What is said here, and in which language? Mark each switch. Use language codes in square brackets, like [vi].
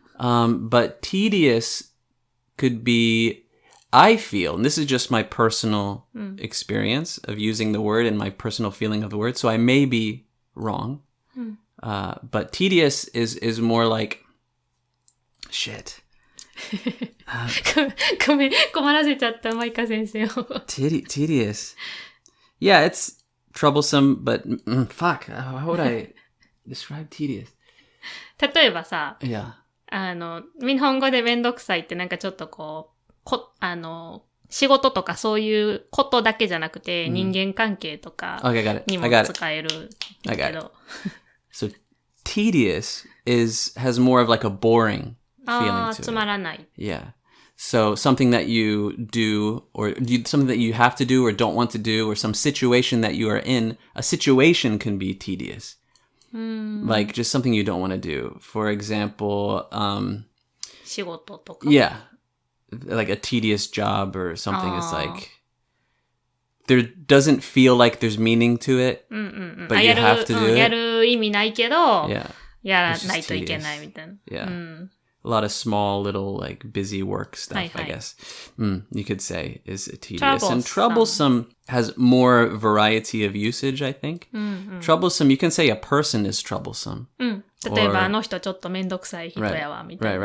[en] But tedious could be... I feel, and this is just my personal experience of using the word and my personal feeling of the word, so I may be wrong. But tedious is more like... Shit. [ja] ごめん、困らせちゃった、マイカ先生を。 [en] Tedious. Yeah, it's troublesome, but fuck, how would I describe tedious? [ja] 例えばさ、 [en] Yeah. [ja] 日本語でめんどくさいってなんかちょっとこう、仕事とかそういうことだけじゃなくて、人間関係とかにも使えるけど。 [en] So, tedious has more of like a boring feeling to it. [ja] つまらない。 [en] Yeah. So something that you do or something that you have to do or don't want to do or some situation that you are in, a situation can be tedious. Like just something you don't want to do. For example, [ja] 仕事とか。 [en] Yeah. Like a tedious job or something is like there doesn't feel like there's meaning to it, but you have to do it. [ja] やる意味ないけど、 [en] Yeah. [ja] やらないといけないみたいな。 [en] Yeah. A lot of small little like busy work stuff, I guess. You could say is tedious. And troublesome has more variety of usage, I think. Troublesome, you can say a person is troublesome. [ja] 例えばあの人ちょっとめんどくさい人やわみたいな。